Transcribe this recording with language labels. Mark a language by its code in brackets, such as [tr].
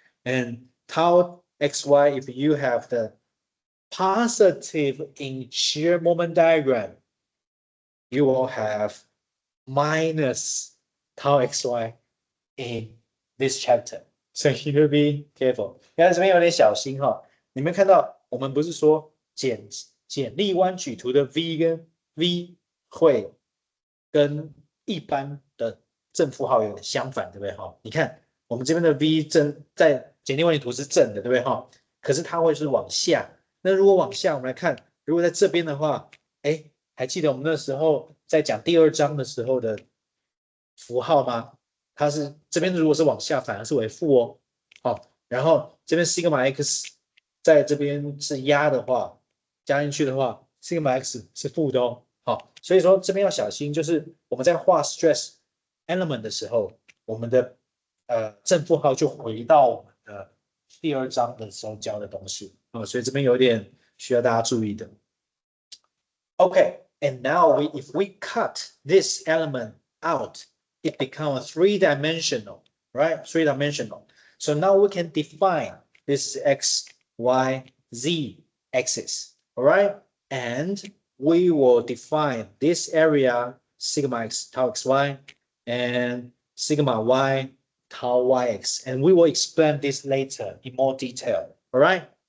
[en] And tau xy, if you have the positive in shear moment diagram, you will have minus tau xy in this chapter. So you will be careful. [zh] 看这边有点小心哈。你们看到我们不是说简力弯曲图的 V 跟 V 会跟一般的正负号有点相反，对不对哈？你看我们这边的 V 正在简力弯曲图是正的，对不对哈？可是它会是往下。那如果往下，我们来看，如果在这边的话，哎，还记得我们那时候在讲第2章的时候的符号吗？它是这边如果是往下，反而是为负哦。好，然后这边 sigma x 在这边是压的话，加进去的话 ，sigma x 是负的哦。好，所以说这边要小心，就是我们在画 stress element 的时候，我们的正负号就回到我们的第2章的时候教的东西啊，所以这边有点需要大家注意的。 [en] Okay, and now if we cut this element out, it becomes 3-dimensional, right? 3-dimensional. So now we can define this x, y, z axis, all right? And we will define this area sigma x tau xy and sigma y tau yx, and we will explain this later in more detail, all right?